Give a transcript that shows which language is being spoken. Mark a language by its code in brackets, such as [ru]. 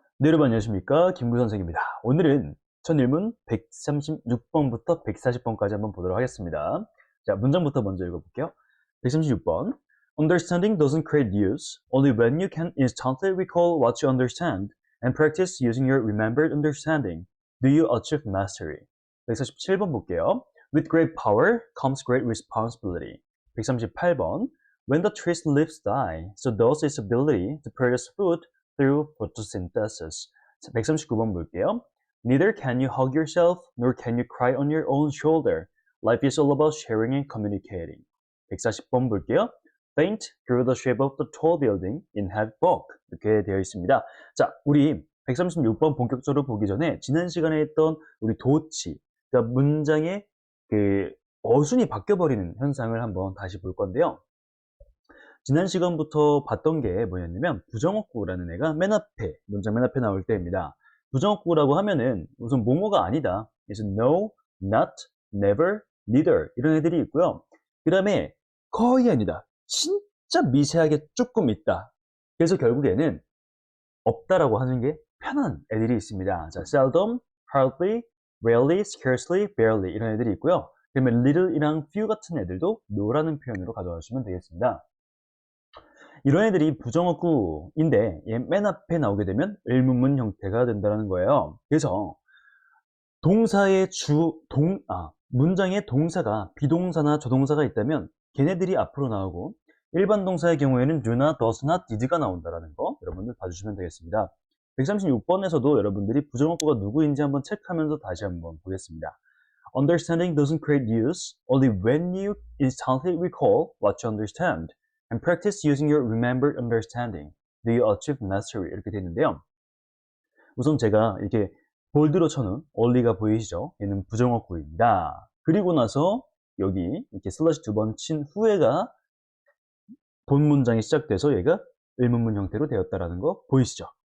[ko] 네, 여러분 안녕하십니까? 김구 선생입니다. 오늘은 첫 일문 136번부터 140번까지 한번 보도록 하겠습니다. 자, 문장부터 먼저 읽어볼게요. 136번. [en] Understanding doesn't create use, only when you can instantly recall what you understand and practice using your remembered understanding do you achieve mastery. [ko] 147번 볼게요. [en] With great power comes great responsibility. [ko] 138번. [en] When the tree's leaves die, so does its ability to produce food through photosynthesis. [ko] 139번 볼게요. [en] Neither can you hug yourself, nor can you cry on your own shoulder. Life is all about sharing and communicating. [ko] 140번 볼게요. [en] Faint grew the shape of the tall building in heavy fog. [ko] 이렇게 되어 있습니다. 자, 우리 136번 본격적으로 보기 전에 지난 시간에 했던 우리 도치, 그러니까 문장의 그 어순이 바뀌어버리는 현상을 한번 다시 볼 건데요. 지난 시간부터 봤던 게 뭐였냐면 부정어구라는 애가 맨 앞에, 문장 맨 앞에 나올 때입니다. 부정어구라고 하면은 우선 뭐뭐가 아니다. 그래서 no, not, never, neither 이런 애들이 있고요. 그 다음에 거의 아니다. 진짜 미세하게 조금 있다. 그래서 결국에는 없다라고 하는 게 편한 애들이 있습니다. 자, seldom, hardly, rarely, scarcely, barely 이런 애들이 있고요. 그러면 little이랑 few 같은 애들도 no라는 표현으로 가져가시면 되겠습니다. 이런 애들이 부정어구인데 맨 앞에 나오게 되면 의문문 형태가 된다는 거예요. 그래서 동사의 문장에 동사가 비동사나 조동사가 있다면 걔네들이 앞으로 나오고 일반 동사의 경우에는 do나 does나 did가 나온다는 거 여러분들 봐주시면 되겠습니다. 136번에서도 여러분들이 부정어구가 누구인지 한번 체크하면서 다시 한번 보겠습니다. [en] Understanding doesn't create use, only when you instantly recall what you understand. And practice using your remembered understanding. Do you achieve mastery? [ko] 이렇게 되는데요. 우선 제가 이렇게 볼드로 쳐놓은 only가 보이시죠? 얘는 부정어구입니다. 그리고 나서 여기 이렇게 슬러시 두 번 친 후에가 본 문장이 시작돼서 얘가 의문문 형태로 되었다라는 거 보이시죠?